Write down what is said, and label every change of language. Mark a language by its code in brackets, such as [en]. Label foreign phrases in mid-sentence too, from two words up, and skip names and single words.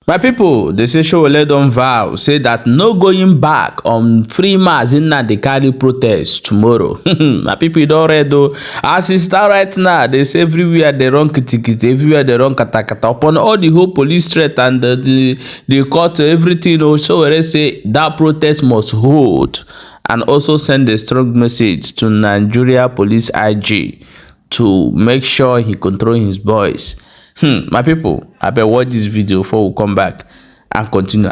[pcm] My people, they say Sowore don vow, say that no going back on free mass Nnamdi Kanu protest tomorrow. My people, you don read though. As e start right now, they say everywhere they run kitikiti, everywhere they run katakata. Upon all the whole police threat and the court, everything, Sowore say that protest must hold, and also send a strong message to Nigeria Police IG to make sure he control his boys. My people, I better watch this video before we come back and continue.